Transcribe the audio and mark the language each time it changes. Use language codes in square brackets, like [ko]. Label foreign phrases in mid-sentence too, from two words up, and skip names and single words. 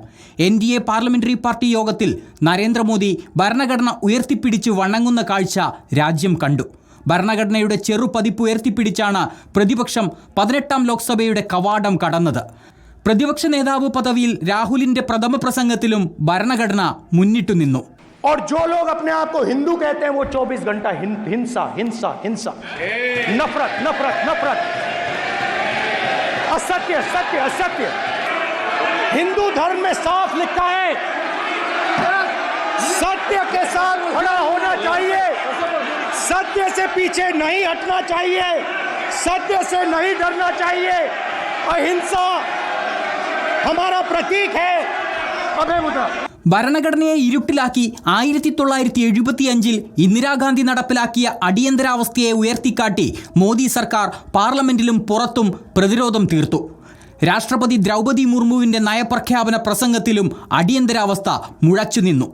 [ml] NDA പാർലമെന്ററി പാർട്ടി യോഗത്തിൽ നരേന്ദ്രമോദി ഭരണഘടന ഉയർത്തിപ്പിടിച്ച് വണങ്ങുന്ന കാഴ്ച രാജ്യം കണ്ടു. ഭരണഘടനയുടെ ചെറുപതിപ്പ് ഉയർത്തിപ്പിടിച്ചാണ് പ്രതിപക്ഷം 18ാം ലോക്സഭയുടെ കവാടം കടന്നത്. പ്രതിപക്ഷ നേതാവ് പദവിയിൽ രാഹുലിന്റെ പ്രഥമ പ്രസംഗത്തിലും ഭരണഘടന മുന്നിട്ടു നിന്നു. [hi] और जो लोग अपने आप को हिंदू कहते हैं वो 24 घंटा हिंसा हिंसा हिंसा, नफरत नफरत नफरत, असत्य सत्य असत्य. हिंदू धर्म में साफ लिखा है सत्य के साथ खड़ा होना चाहिए, सत्य से पीछे नहीं हटना चाहिए, सत्य से नहीं डरना चाहिए. अहिंसा हमारा प्रतीक है. [ml] ഭരണഘടനയെ ഇരുട്ടിലാക്കി 1975 ഇന്ദിരാഗാന്ധി നടപ്പിലാക്കിയ അടിയന്തരാവസ്ഥയെ ഉയർത്തിക്കാട്ടി മോദി സർക്കാർ പാർലമെന്റിലും പുറത്തും പ്രതിരോധം തീർത്തു. രാഷ്ട്രപതി ദ്രൗപദി മുർമുവിൻ്റെ നയപ്രഖ്യാപന പ്രസംഗത്തിലും അടിയന്തരാവസ്ഥ മുഴച്ചു നിന്നു.